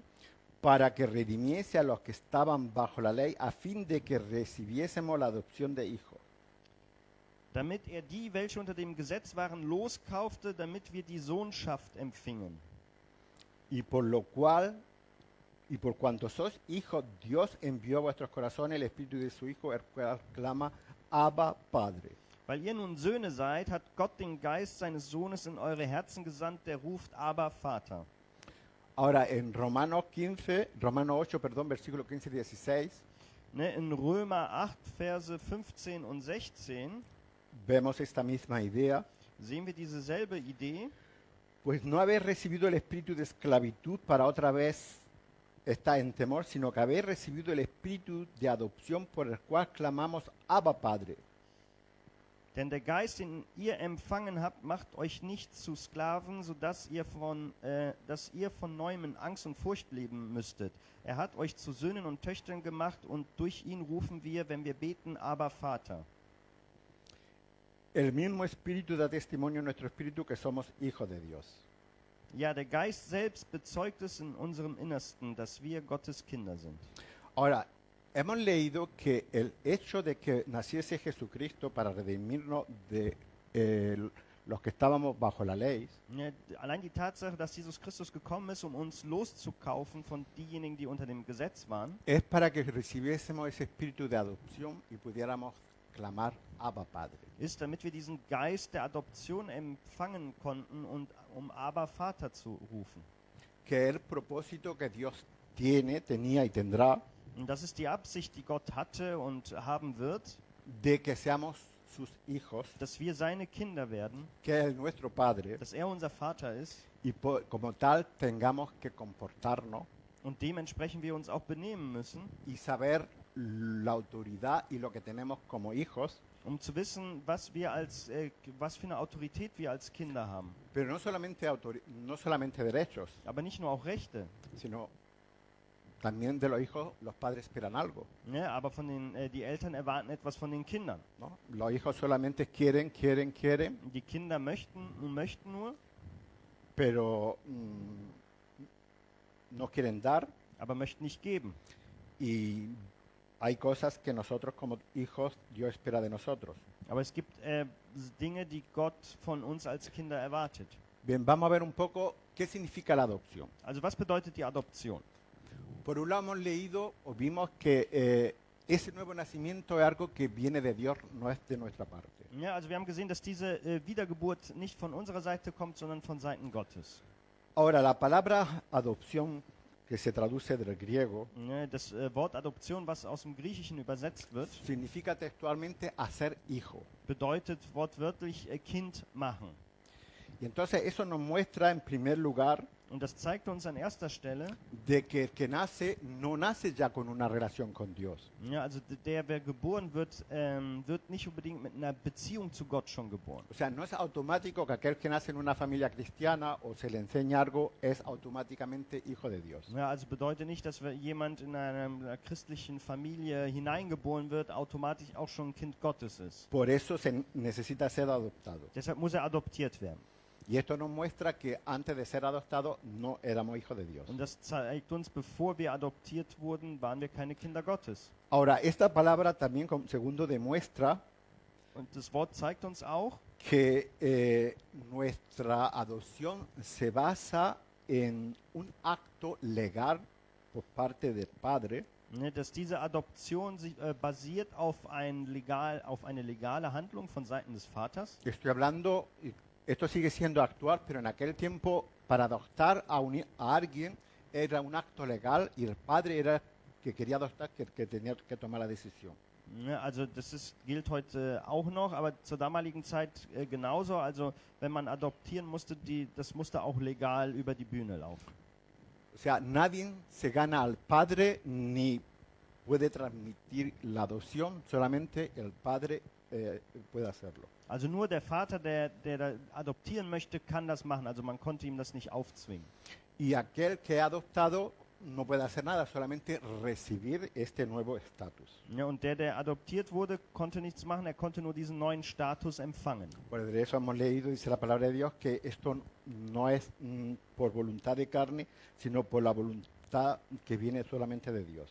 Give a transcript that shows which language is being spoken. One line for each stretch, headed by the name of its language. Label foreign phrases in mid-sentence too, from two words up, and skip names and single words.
Spanish: para que redimiese a los que estaban bajo la ley, a fin de que recibiésemos la adopción de hijos.
German: damit er die, welche unter dem Gesetz waren, loskaufte, damit wir die Sohnschaft empfingen.
Spanish: Y por lo cual, y por cuanto sois hijos, Dios envió a vuestros corazones el espíritu de su Hijo, el cual clama, Abba, Padre.
German: Weil ihr nun Söhne seid, hat Gott den Geist seines Sohnes in eure Herzen gesandt, der ruft, aber Vater.
Spanish: Ahora, en Romanos 8, perdón, versículo 15 y 16,
German: Ne, in Römer 8, Verse 15 und 16
Spanish: vemos esta misma idea,
German: sehen wir dieselbe Idee.
Spanish: pues no habéis recibido el espíritu de esclavitud para otra vez estar en temor, sino que habéis recibido el espíritu de adopción por el cual clamamos Abba Padre.
German: Denn der Geist, den ihr empfangen habt, macht euch nicht zu Sklaven, sodass dass ihr von neuem in Angst und Furcht leben müsstet. Er hat euch zu Söhnen und Töchtern gemacht und durch ihn rufen wir, wenn wir beten, aber Vater.
Spanish: El mismo espíritu da testimonio en nuestro espíritu que somos hijos de Dios.
German: Ja, der Geist selbst bezeugt es in unserem Innersten, dass wir Gottes Kinder sind.
Spanish: Ahora, hemos leído que el hecho de que naciese Jesucristo para redimirnos de los que estábamos bajo la ley,
German: Ja, allein die Tatsache, dass Jesus Christus gekommen ist, um uns loszukaufen von diejenigen, die unter dem Gesetz waren,
Spanish: es para que recibiésemos ese espíritu de adopción y pudiéramos clamar Abba Padre.
German: ist, damit wir diesen Geist der Adoption empfangen konnten und um aber Vater zu rufen.
Spanish: Que es el propósito que Dios tiene, tenía y tendrá
German: Und das ist die Absicht, die Gott hatte und haben wird,
Spanish: de que seamos sus hijos,
German: dass wir seine Kinder werden,
Spanish: que es nuestro Padre,
German: dass er unser Vater ist
Spanish: y como tal tengamos que comportarnos
German: und dementsprechend wir uns auch benehmen müssen,
Spanish: y saber la autoridad y lo que tenemos como hijos,
German: um zu wissen, was für eine Autorität wir als Kinder haben.
Spanish: pero no solamente derechos,
German: Aber nicht nur auch Rechte,
Spanish: sino también de los hijos los padres esperan algo,
German: ne? Aber die Eltern erwarten etwas von den Kindern.
Spanish: ¿no? Los hijos solamente quieren,
German: Die Kinder möchten nur,
Spanish: pero no quieren dar,
German: aber möchten nicht geben.
Spanish: y hay cosas que nosotros como hijos Dios espera de nosotros.
German: Aber es gibt Dinge, die Gott von uns als Kinder erwartet.
Spanish: Bien, vamos a ver un poco qué significa la adopción.
German: Also was bedeutet die Adoption?
Spanish: Por un lado hemos leído o vimos que ese nuevo nacimiento es algo que viene de Dios, no es de nuestra parte.
German: Ja, also wir haben gesehen, dass diese Wiedergeburt nicht von unserer Seite kommt, sondern von Seiten Gottes.
Spanish: Ahora, la palabra adopción, que se traduce del griego,
German: Ne, das Wort Adoption, was aus dem Griechischen übersetzt wird,
Spanish: significa textualmente hacer hijo.
German: bedeutet wortwörtlich Kind machen.
Spanish: Y entonces eso nos muestra en primer lugar
German: Und das zeigt uns an erster Stelle,
Spanish: de que el que nace no nace ya con una relación con Dios.
German: ja, also wer geboren wird, wird nicht unbedingt mit einer Beziehung zu Gott schon geboren.
Spanish: O sea, no es automático que aquel que nace en una familia cristiana o se le enseña algo es automáticamente hijo de Dios.
German: Ja, also bedeutet nicht, dass jemand in einer christlichen Familie hineingeboren wird, automatisch auch schon ein Kind Gottes ist.
Spanish: Por eso se necesita ser adoptado.
German: Deshalb muss er adoptiert werden.
Spanish: Y esto nos muestra que antes de ser adoptados no éramos hijos de Dios.
German: Und das zeigt uns, bevor wir adoptiert wurden, waren wir keine Kinder Gottes.
Spanish: Ahora, esta palabra también, como segundo, demuestra
German: Und das Wort zeigt uns auch,
Spanish: que nuestra adopción se basa en un acto legal por parte del Padre,
German: ne, dass diese Adoption sich, basiert auf eine legale Handlung von Seiten des Vaters.
Spanish: Estoy hablando, esto sigue siendo actual, pero en aquel tiempo para adoptar a alguien era un acto legal y el padre era el que quería adoptar, que tenía que tomar la decisión.
German: Ne, also gilt heute auch noch, aber zur damaligen Zeit genauso. Also wenn man adoptieren musste, das musste auch legal über die Bühne laufen.
Spanish: O sea, nadie se gana al padre ni puede transmitir la adopción, solamente el padre puede hacerlo.
German: Also nur der Vater, der da adoptieren möchte, kann das machen. Also man konnte ihm das nicht aufzwingen.
Spanish: Y aquel que ha adoptado no puede hacer nada, solamente recibir este nuevo estatus.
German: Ja, und der adoptiert wurde, konnte nichts machen. Er konnte nur diesen neuen Status empfangen.
Spanish: Por eso hemos leído, dice la palabra de Dios, que esto no es por voluntad de carne, sino por la voluntad que viene solamente de Dios.